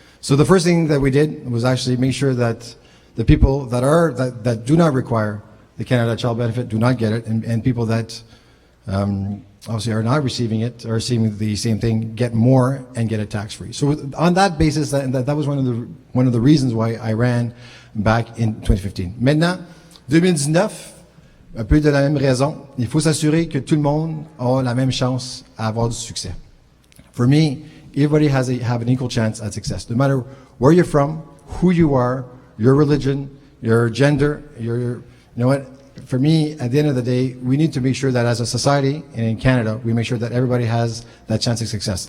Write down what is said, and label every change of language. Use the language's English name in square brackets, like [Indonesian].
[English] So the first thing that we did was actually make sure that the people that do not require the Canada Child Benefit do not get it, and people that obviously are not receiving it or receiving the same thing get more and get it tax-free. So on that basis, that was one of the reasons why I ran back in 2015. [French] Maintenant, 2019, un peu de la même raison, il faut s'assurer que tout le monde a la même chance à avoir du succès. [English] For me, everybody have an equal chance at success, no matter where you're from, who you are, your religion, your gender, you know what? For me, at the end of the day, we need to make sure that as a society and in Canada, we make sure that everybody has that chance of success.